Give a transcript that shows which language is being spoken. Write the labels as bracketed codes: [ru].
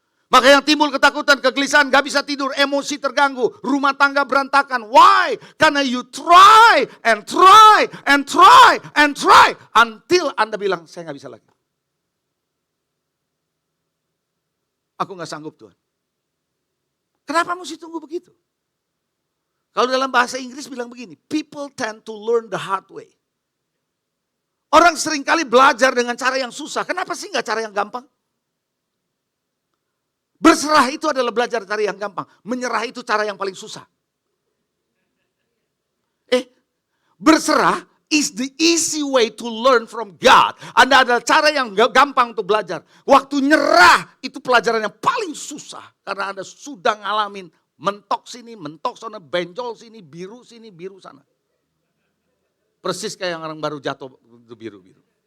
[id] Maka yang timbul ketakutan, kegelisahan, gak bisa tidur, emosi terganggu, rumah tangga berantakan. [en] Why? [id] Karena [en] you try and try and try and try. Until [id] Anda bilang, saya gak bisa lagi. Aku gak sanggup Tuhan. Kenapa mesti tunggu begitu? Kalau dalam bahasa Inggris bilang begini, [en] people tend to learn the hard way. [id] Orang seringkali belajar dengan cara yang susah. Kenapa sih gak cara yang gampang? Berserah itu adalah belajar cara yang gampang. Menyerah itu cara yang paling susah. Berserah [en] is the easy way to learn from God. [id] Anda adalah cara yang gampang untuk belajar. Waktu nyerah itu pelajaran yang paling susah. Karena Anda sudah ngalamin mentok sini, mentok sana, benjol sini, biru sana. Persis kayak yang orang baru jatuh itu biru-biru.